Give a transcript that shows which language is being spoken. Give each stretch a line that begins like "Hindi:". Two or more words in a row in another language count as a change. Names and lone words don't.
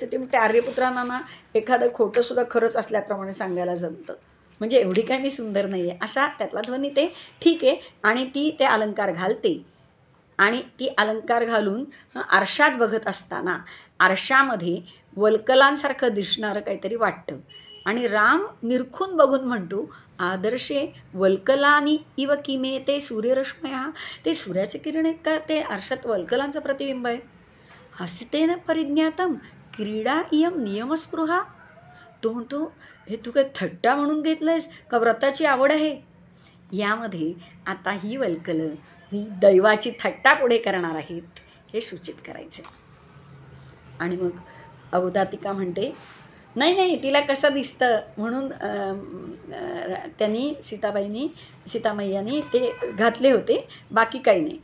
Marathi: ते म्हणते आर्यपुत्रांना ना एखादं खोटंसुद्धा खरंच असल्याप्रमाणे सांगायला जमतं, म्हणजे एवढी काय मी सुंदर नाही आहे अशा त्यातला ध्वनी ते ठीक आहे. आणि ती ते अलंकार घालते आणि ती अलंकार घालून आरशात बघत असताना आरशामध्ये वल्कलांसारखं दिसणारं काहीतरी वाटतं आणि राम निरखून बघून म्हणतो,
Sanskrit: आदर्शे वल्कलानी इव किमे ते सूर्यरश्मया,
Marathi: ते सूर्याचे किरण आहेत का, ते आरशात वल्कलांचं प्रतिबिंब आहे.
Sanskrit: हसितेन परिज्ञातम क्रीडा इयम नियमस्पृहा.
Marathi: तो म्हणतो, हे तू काय थट्टा म्हणून घेतलंयस का व्रताची आवड आहे. यामध्ये आता ही वल्कलं ही दैवाची थट्टा पुढे करणार आहेत हे सूचित करायचे. आणि मग अवदातिका म्हणते, नाही नाही, तिला कसं दिसतं म्हणून त्यांनी सीतामय्यानी ते घातले होते, बाकी काही नाही.